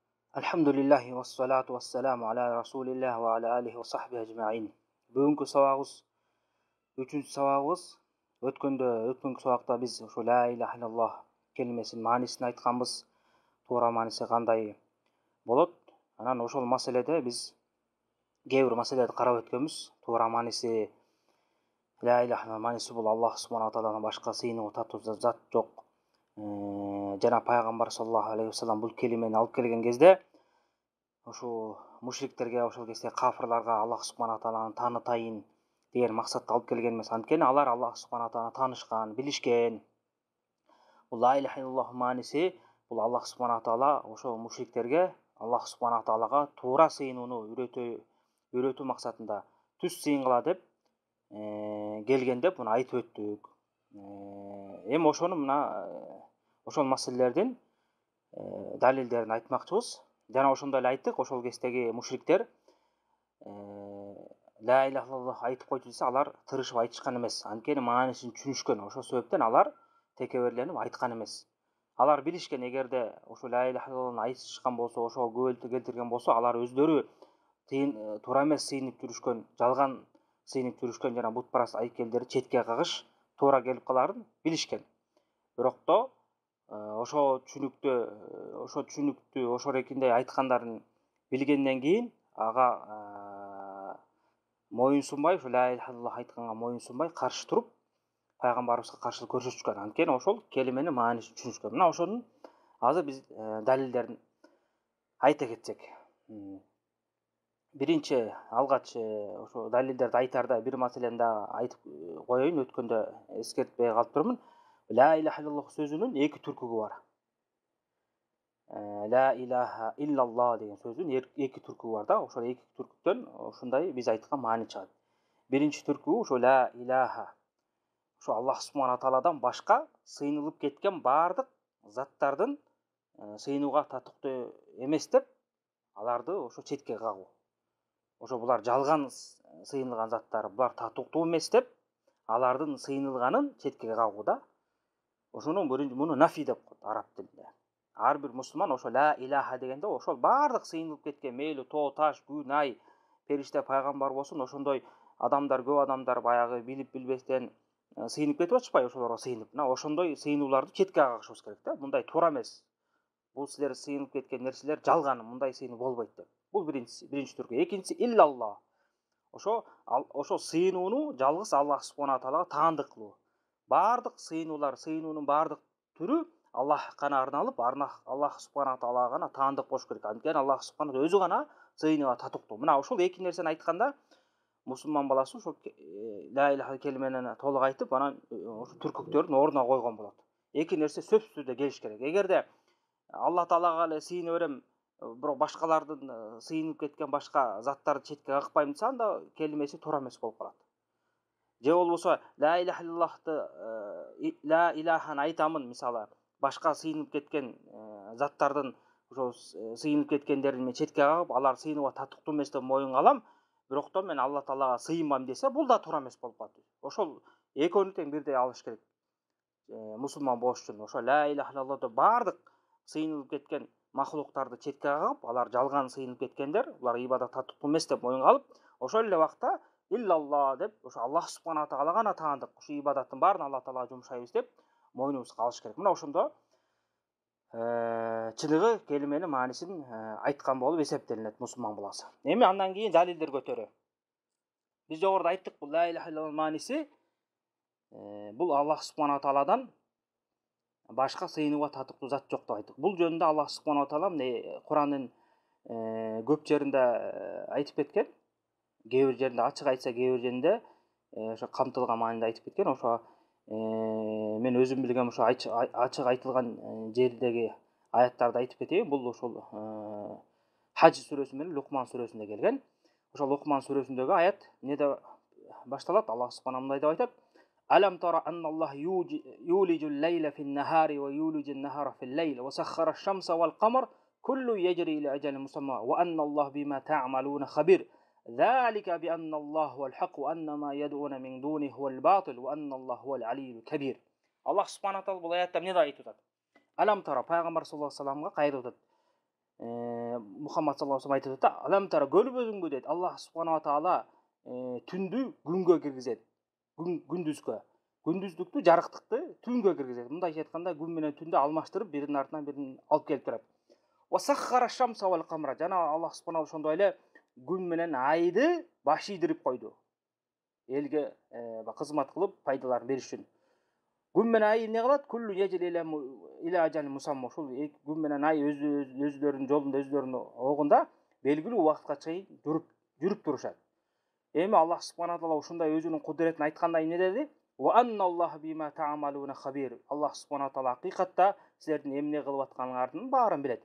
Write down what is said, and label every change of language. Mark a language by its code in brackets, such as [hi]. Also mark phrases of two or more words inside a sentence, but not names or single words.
[ar] الحمد لله والصلاة والسلام على رسول الله وعلى آله وصحبه أجمعين. [ky] Бүгүнкү сабагыбыз 3-сабагыбыз. Өткөнгү сабакта биз ошо [ar] لا إله إلا الله [ky] келимесинин маанисин айтканбыз. Туура мааниси кандай болот? Анан ошол маселеде биз кээ бир маселелерди карап өткөнбүз. Туура мааниси [ar] لا إله إلا الله [ky] мааниси бул [ar] الله سبحانه [ky] тааладан башка сыйынууга татуу зат жок. Жана пайгамбар [ar] صلى الله عليه وسلم [ky] бул келимени алып келген кезде ошо мушриктерге, ошол кезде кафырларга [ar] الله سبحانه [ky] тааладан таанытайын деген максатта алып келген эмес. Анткени алар [ar] الله سبحانه [ky] тааладан таанышкан, билишкен. Бул [ar] لا إله إلا الله [ky] мааниси бул [ar] الله سبحانه تعالى [ky] ошо мушриктерге [ar] الله سبحانه [ky] таалага туура сыйынууну үйрөтүү максатында түз сыйынгыла деп келген деп муну айтып өттүк. Эми ошону мына ошол маселелердин далилдерин айтмакчыбыз. Жана ошондой эле айттык, ошол кездеги мушриктер [ar] لا إله إلا الله [ky] айтып койчу десе, алар тырышып айтышкан эмес. Анткени маанисин түшүнүшкөн. Ошол себептен алар текеберленип айткан эмес. Алар билишкен, эгерде ошо [ar] لا إله [ky] иллаллахны айтышкан болсо, ошого күбөлтү келтирген болсо, алар өздөрү туура эмес сыйынып жүрүшкөн, жалган сыйынып жүрүшкөн жана бутпараст айкелдерди четке кагыш туура келип каларын билишкен. Бирокто ошо түшүнүктү ошо эркиндей айткандарын билгенден кийин ага моюнсунбай, ошо [ar] لا إله إلا الله [ky] айтканга моюнсунбай, каршы туруп пайгамбарыбызга каршылык көрсөтүшкөн. Анткени ошол келименин маанисин түшүнүшкөн. Мына ошонун азыр биз далилдерин айта кетсек. Биринчи алгач ошо далилдерди айтарда бир маселени да айтып коеюн, өткөндө эскертпей калып турмун. [ar] لا إله إلا الله [ky] сөзүнүн эки түркүгү бар. [ar] لا إله إلا الله [ky] деген сөзүнүн эки түркүгү бар да. Ошол эки түркүктөн ушундай биз айткан маани чыгат. Биринчи түркүгү ошо [ar] لا إله. [ky] Ошо [ar] الله سبحانه [ky] тааладан башка сыйынылып кеткен бардык заттардын сыйынууга татыктуу эмес деп аларды ошо четке кагуу. Ошо булар жалган сыйынылган заттар, булар татыктуу эмес деп алардын сыйынылганын четке кагуу да. Ошону муну нафи деп коет араб тилинде. Ар бир мусулман ошо [ar] لا إله [ky] дегенде ошол бардык сыйынылып кеткен, мейли тоо, таш, күн, ай, периште, пайгамбар болсун, ошондой адамдар, көп адамдар баягы билип билбестен сыйынып кетип атышпайбы, ошолорго сыйынып. Мына ошондой сыйынууларды четке кагышыбыз керек да. Мындай туура эмес. Бул силер сыйынып кеткен нерселер жалган, мындай сыйынуу болбойт деп. Бул биринчи түркү. Экинчиси иллаллах. Ошо сыйынууну жалгыз [ar] الله سبحانه [ky] таалага таандык кылуу. Бардык сыйынуунун бардык түрү Аллахка гана арналып, [ar] الله سبحانه [ky] таалага гана таандык болуш керек. Анткени [ar] الله سبحانه [ky] өзү гана сыйынууга татыктуу. Мына ошол эки нерсени айтканда мусулман баласы ошо [ar] لا إله [ky] келименени толук айтып, анан ошо түркүктөрдүн ордуна койгон болот. Эки нерсе сөзсүз түрдө келиш керек. Эгерде Алла таалага эле сыйына берем, бирок башкалардын сыйынып кеткен башка заттарды четке какпайм десе, анда келимеси туура эмес болуп калат. Же болбосо [ar] لا إله [ky] иллаллахты ла иляханы айтамын, мисалы, башка сыйынып кеткен заттардын ошо сыйынып кеткендерин мен четке кагып, алар сыйынууга татыктуу эмес деп моюнга алам, бирокто мен Алла таалага сыйынбайм десе, бул да туура эмес болуп калат. Ошол экөөнү тең бирдей алыш керек. Мусулман болуш үчүн ошо [ar] لا إله [ky] иллаллахты бардык сыйынылып кеткен махлуктарды четке кагып, алар жалган сыйынып кеткендер, булар ибадат татыктуу эмес деп моюнга алып, ошол эле убакта иллаллах деп ошо [ar] الله سبحانه [ky] таалага гана таандык, ошо ибадаттын баарын Алла таалага жумшайбыз деп мойнубузга алыш керек. Мына ошондо чыныгы келименин маанисин айткан болуп эсептелинет мусулман баласы. Эми андан кийин далилдер көтөрө. Биз жогоруда айттык, бул [ar] لا إله إلا الله [ky] мааниси бул [ar] الله سبحانه [ky] тааладан башка сыйынууга татыктуу зат жок деп айттык. Бул жөнүндө [ar] الله سبحانه تعالى [ky] Куранын көп жеринде айтып кеткен. Кээ бир жеринде ачык айтса, кээ бир жеринде ошо камтылган маанинде айтып кеткен. Ошо мен өзүм билгем ошо ачык айтылган жердеги аяттарды айтып кетейин. Бул ошол Хадж сүрөсү менен Лукман сүрөсүндө келген. Ошол Лукман сүрөсүндөгү аят эмнеде башталат? [ar] الله سبحانه [ky] мындай деп айтат: [ar] ألم تر أن الله يولج الليل في النهار ويولج النهار في الليل وسخر الشمس والقمر كل يجري إلى أجل مسمى وأن الله بما تعملون خبير. ذلك بأن الله هو الحق وأن ما يدعون من دونه هو الباطل وأن الله هو العلي الكبير. الله سبحانه تعالى [ky] бул аятта эмне деп айтып атат? [ar] ألم تر, [ky] пайгамбар [ar] صلى الله عليه [ky] вассаламга кайрылып атат. Muhammad [ar] صلى الله عليه وسلم [ky] айтып [ar] ألم تر [ky] көрбөдүңбү дейт. [ar] الله سبحانه وتعالى [ky] түндү күнгө киргизет. Күндүзгө. Күндүздүктү, жарыктыкты түнгө киргизет. Мындайча айтканда күн менен түндү алмаштырып, биринин артынан бирин алып келип турат. [ar] وسخر الشمس والقمر. [ky] Жана [ar] الله سبحانه [ky] ошондой эле күн менен айды баш ийдирип койду. Элге кызмат кылып, пайдаларын бериш үчүн. Күн менен ай эмне кылат? [ar] كل يجري إلى أجل مسمى. [ky] Ушул күн менен ай өзлөрүнүн жолунда, өзлөрүнүн огунда белгилүү убакытка чейин жүрүп турушат. Эми [ar] الله سبحانه تعالى [ky] ушундай өзүнүн кудуретин айтканда эмне деди? [ar] وأن الله بما تعملون خبير. الله سبحانه تعالى [ky] акыйкатта силердин эмне кылып атканыңардын баарын билет.